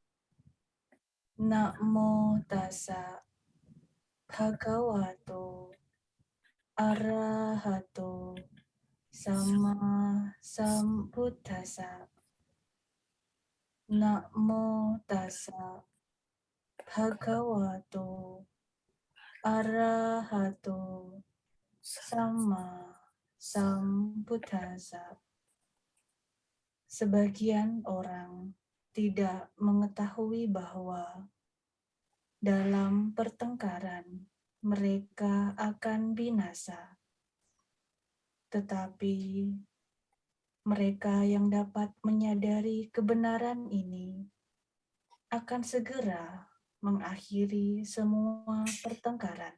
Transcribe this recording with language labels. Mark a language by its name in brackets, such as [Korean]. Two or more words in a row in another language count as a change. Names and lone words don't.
[Pali] Namo tassa bhagavato arahato sama sambuddhassa. Namo tassa bhagavato arahato sama sambuddhassa. [Indonesian] Sebagian orang tidak mengetahui bahwa dalam pertengkaran mereka akan binasa. Tetapi mereka yang dapat menyadari kebenaran ini akan segera mengakhiri semua pertengkaran.